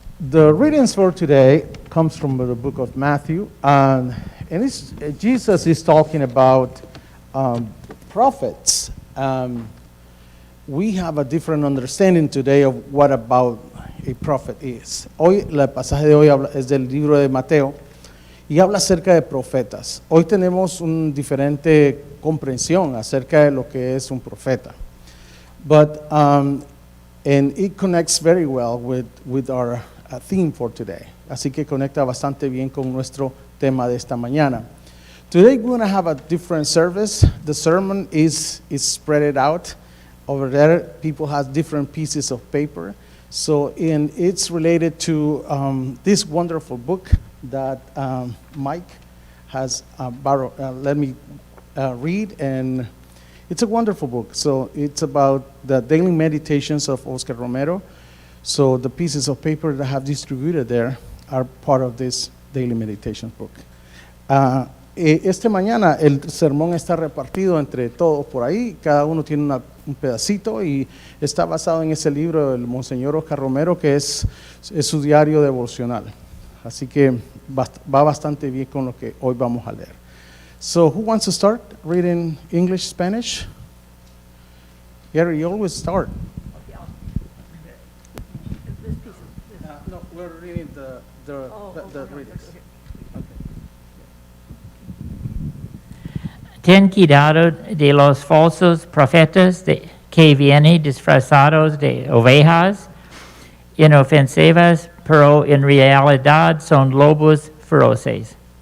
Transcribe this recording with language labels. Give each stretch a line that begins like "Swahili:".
English: The readings for today comes from the book of Matthew, and Jesus is talking about prophets. We have a different understanding today of what about a prophet is.
Spanish: Hoy, el pasaje de hoy es del libro de Mateo y habla acerca de profetas. Hoy tenemos una diferente comprensión acerca de lo que es un profeta.
English: But, and it connects very well with our theme for today.
Spanish: Así que conecta bastante bien con nuestro tema de esta mañana.
English: Today we're going to have a different service. The sermon is spread out. Over there, people have different pieces of paper. So it's related to this wonderful book that Mike has borrowed. Let me read, and it's a wonderful book. So it's about the daily meditations of Oscar Romero. So the pieces of paper that I have distributed there are part of this daily meditation book.
Spanish: Esta mañana el sermón está repartido entre todos por ahí, cada uno tiene un pedacito y está basado en ese libro del Monseñor Oscar Romero, que es su diario devocional. Así que va bastante bien con lo que hoy vamos a leer.
English: So who wants to start reading English, Spanish? Gary, you always start. No, we're reading the readings.
Spanish: Ten cuidado de los falsos profetas que vienen disfrazados de ovejas inofensivas, pero en realidad son lobos feroces.